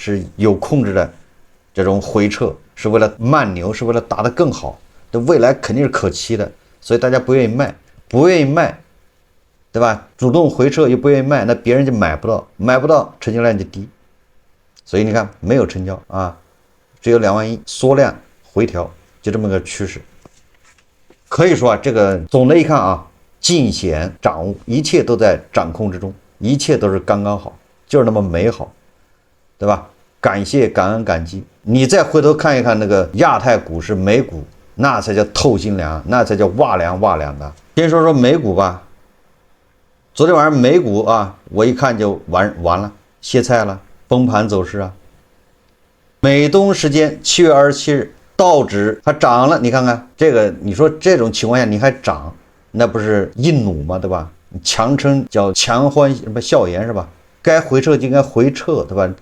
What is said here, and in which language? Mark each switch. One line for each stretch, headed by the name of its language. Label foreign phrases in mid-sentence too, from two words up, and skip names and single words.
Chinese: 是有控制的這種回撤，是為了慢牛，是為了打得更好，這未來肯定是可期的，所以大家不願意賣，对吧？主動回撤又不願意賣，那別人就買不到，成交量就低，所以你看沒有成交啊，只有2萬億，縮量回調，就這麼個趨勢。可以說啊，這個總的一看啊。盡顯掌握，一切都在掌控之中，一切都是剛剛好，就是那麼美好，對吧？感謝感恩感激。你再回頭看一看那個亞太股市美股，那才叫透心涼，那才叫哇涼的。先說美股吧，昨天晚上美股啊，我一看就完了，歇菜了，崩盤走勢啊。美東時間7月27日，道指還漲了，你看看這個，你說這種情況下你還漲？那不是硬弩嗎？對吧？強撐叫強歡什麼笑顏是吧？該回撤就應該回撤，對吧？